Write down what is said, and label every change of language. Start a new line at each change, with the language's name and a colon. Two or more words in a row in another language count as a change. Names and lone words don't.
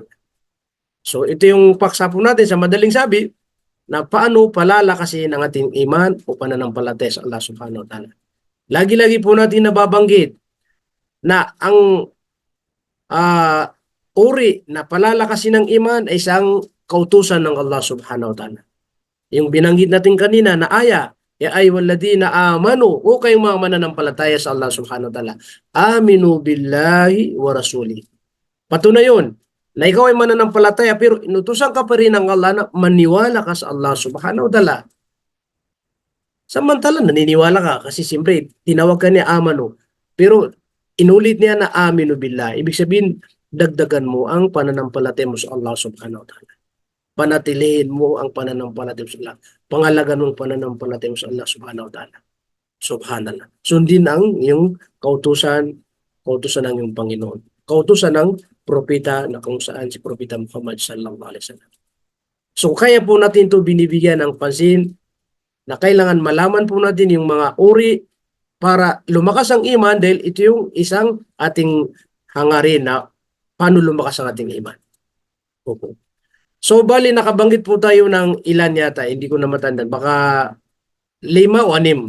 Filipino: So ito yung paksa po natin sa madaling sabi na paano palalakasin ang ating iman o pananampalataya sa Allah
Arabic: سبحانه وتعالى.
Filipino: Lagi-lagi po natin nababanggit na ang ah, uri na palalakasin ng iman ay isang kautusan ng Allah
Arabic: سبحانه وتعالى.
Filipino: Yung binanggit natin kanina na aya,
Arabic: يا أيها الذين آمنوا,
Filipino: o kayong mga mananampalataya sa Allah
Arabic: سبحانه وتعالى, آمنوا بالله ورسوله.
Filipino: Patunay yun, na ikaw ay mananampalataya pero inutusan ka pa rin ng Allah na maniwala ka sa Allah
Arabic: سبحانه وتعالى.
Filipino: Samantala naniniwala ka kasi siyempre tinawag ka niya amanu. Pero inulit niya na
Arabic: آمنوا بالله.
Filipino: Ibig sabihin, dagdagan mo ang pananampalataya mo sa Allah
Arabic: سبحانه وتعالى.
Filipino: Panatilihin mo ang pananampalataya mo sa Allah. Pangalagan mo ang pananampalataya mo sa Allah
Arabic: سبحانه وتعالى.
Filipino: Subhanallah. Sundin ang yung kautusan ng yung Panginoon. Kautusan ng propeta na kung saan si Propeta Muhammad
Arabic: صلى الله عليه وسلم.
Filipino: So kaya po natin ito binibigyan ng pansin na kailangan malaman po natin yung mga uri para lumakas ang iman dahil ito yung isang ating hangarin na paano lumakas ang ating iman. Opo. So bali nakabanggit po tayo ng ilan yata, hindi ko na matandaan, baka 5 o 6.